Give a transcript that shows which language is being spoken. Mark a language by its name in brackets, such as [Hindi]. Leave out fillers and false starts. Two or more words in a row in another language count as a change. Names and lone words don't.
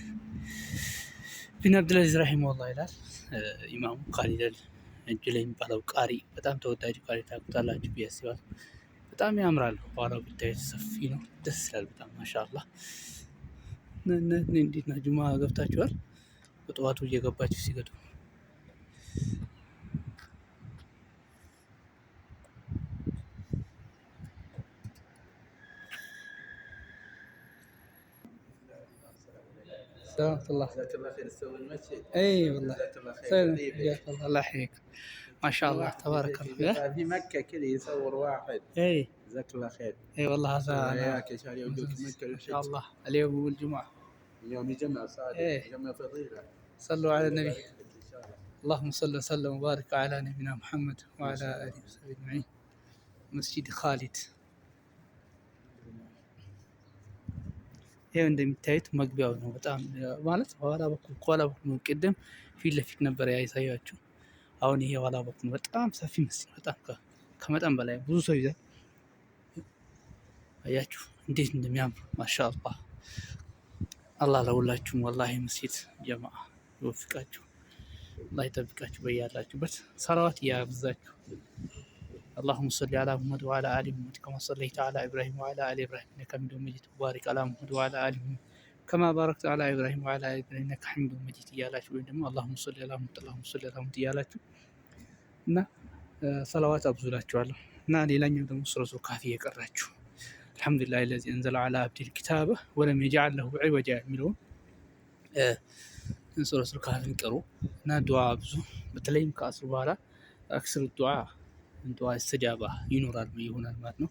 [Amharic] ቢን አብዱልአዚዝ ረሂመሁላህ ይላል። ኢማሙ ካሊድ እጁ ላይ የሚባለው ቃሪ በጣም ተወዳጁ ቃሪ ታውቁታላችሁ ብዬ አስባለሁ። በጣም ያምራል። ኋላው ብታዩት ሰፊ ነው፣ ደስ ይላል በጣም ማሻአላህ። እንዴት ነው ጁማ ገብታችኋል? በጠዋቱ እየገባችሁ ሲገዱ [Arabic] الله خير تسوي المسجد. اي والله الله يحييك ما شاء الله تبارك الله. في مكه كذا يصور واحد. اي جزاك الله خير. اي والله هذا وياك ان شاء الله يودوك مكه ان شاء الله اليوم والجمعه. اليوم يجمع صادق. يجمع فضيله. صلوا على النبي. اللهم صل وسلم وبارك على نبينا محمد وعلى اله وصحبه اجمعين. [Amharic] مسجد خالد ይሄው እንደሚታዩት መግቢያው ነው። በጣም ማለት ኋላ በኩል ቅድም ፊት ለፊት ነበር ያሳያችሁ። አሁን ይሄ ኋላ በኩል በጣም ሰፊ መስጊድ፣ በጣም ከመጠን በላይ ብዙ ሰው ይዛል። አያችሁ እንዴት እንደሚያምር ማሻአላህ። አላህ ለሁላችሁም ወላሂ መስጊድ ጀማዓ ይወፍቃችሁ፣ አላህ ይጠብቃችሁ በያላችሁበት። ሰላዋት ያብዛችሁ። [Arabic] اللهم صل على محمد وعلى ال محمد كما صليت على ابراهيم وعلى ال ابراهيم انك حميد مجيد وبارك على محمد وعلى ال محمد كما باركت على ابراهيم وعلى ال ابراهيم انك حميد مجيد [Amharic] እያላችሁ ወይ ደግሞ [Arabic] اللهم صل على محمد اللهم صل على محمد [Amharic] እያላችሁ እና ሰላዋት አብዙላችኋለሁ። እና ሌላኛው ደግሞ ሱረቱ ካፊ የቀራችሁ [Arabic] አልሐምዱሊላህ الذي انزل على عبده الكتاب ولم يجعل له عوجا የሚለውን [Amharic] ሱረቱ ካፊን ቅሩ እና ዱዓ ብዙ በተለይም ከአስር በኋላ አክስር ዱዓ ዱዓ እስትጃባ ይኖራል ይሆናል ማለት ነው።